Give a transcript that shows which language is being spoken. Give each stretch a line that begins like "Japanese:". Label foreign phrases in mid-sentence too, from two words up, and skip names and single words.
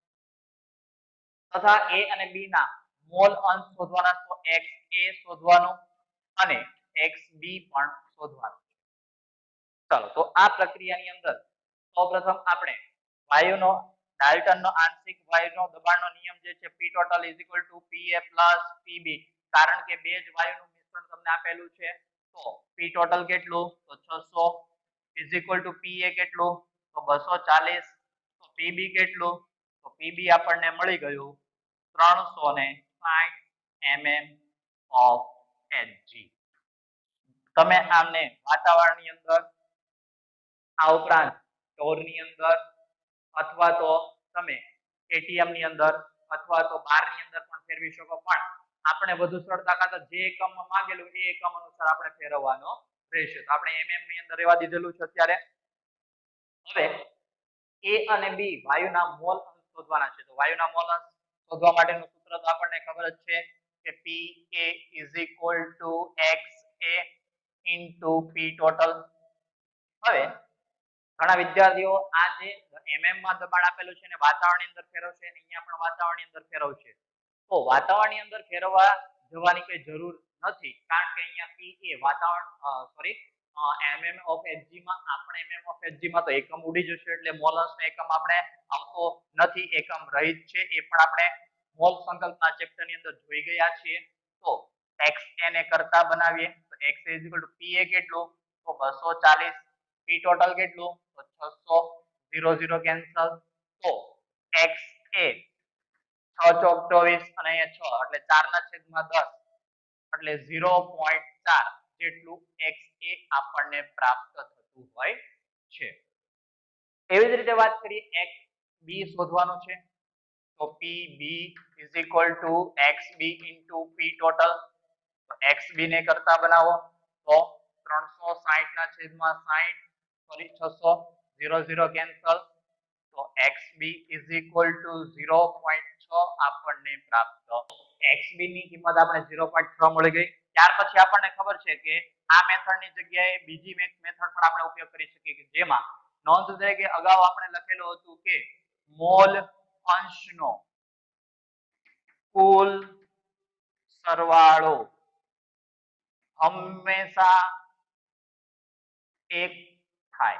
Gujarati: તથા A અને B ના મોલ અંશ શોધવાના, તો XA શોધવાનું અને XB પણ શોધવાનું છે. ચાલો, તો આ પ્રક્રિયાની અંદર સૌપ્રથમ આપણે વાયુનો ડાલ્ટનનો આંશિક વાયુનો દબાણનો નિયમ જે છે
English: P total is equal to PA plus PB,
Gujarati: કારણ કે બે જ વાયુનું મિશ્રણ તમને આપેલું છે. તો
English: P total
Gujarati: કેટલું? તો 600
English: is equal to PA
Gujarati: કેટલું? તો 240. તો PB કેટલું? તો PB આપણને મળી ગયું 360
English: mm of Hg.
Gujarati: તમે આમને વાતાવરણની અંદર, આ ઉપરાંત સ્ટોરની અંદર, અથવા તો તમે એટીએમ ની અંદર અથવા તો બારની અંદર પણ ફેરવી શકો. પણ આપણે વધુ સરળતા ખાતર જે એકમમાં માંગેલું એ એકમ અનુસાર આપણે ફેરવવાનો રહેશે. તો આપણે mm ની અંદર રહેવા દીધેલું છે અત્યારે. હવે A અને B વાયુના મોલ અંશ શોધવાના છે. તો વાયુના મોલ અંશ શોધવા માટેનું સૂત્ર તો આપણને ખબર જ છે કે
English: PA is equal to XA into P total.
Gujarati: હવે ઘણા વિદ્યાર્થીઓ આ જે mm માં દબાણ આપેલું છે ને વાતાવરણની અંદર ફેરવશે, અહીંયા પણ વાતાવરણની અંદર ફેરવશે. તો વાતાવરણની અંદર ફેરવવા જવાની કઈ જરૂર નથી, કારણ કે અહીંયા PA વાતાવરણ
English: mm of Hg
Gujarati: માં આપણે
English: mm of Hg
Gujarati: માં તો એકમ ઉડી જશે, એટલે મોલ અંશનો એકમ આપણે આવતો નથી, એકમ રહિત છે. એ પણ આપણે મોલ સંકલ્પના ચેપ્ટર ની અંદર જોઈ ગયા છીએ. તો XA ને કરતા બનાવીએ તો
English: XA is equal to PA
Gujarati: કેટલું? તો 240.
English: P total
Gujarati: કેટલું? તો 600, 0 0 કેન્સલ. તો XA 6 ચોક 24 અને અહીંયા 6 એટલે 4/10 એટલે 0.4 જેટલું XA આપણને પ્રાપ્ત થતું હોય છે. એવી જ રીતે વાત કરીએ XB શોધવાનું છે. તો
English: PB is equal to XB into P total.
Gujarati: તો XB ને કરતા બનાવો તો 360/60 600, 0 0 કેન્સલ. તો
English: XB is equal to
Gujarati: 0.6 આપણને પ્રાપ્ત. XB ની કિંમત આપણે 0.6 મળી ગઈ. ત્યાર પછી આપણને ખબર છે કે આ મેથડની જગ્યાએ બીજી મેથડ પણ આપણે ઉપયોગ કરી શકીએ, કે જેમાં નોંધ છે કે અગાઉ આપણે લખેલું હતું કે મોલ અંશનો કુલ સરવાળો હંમેશા 1 થાય.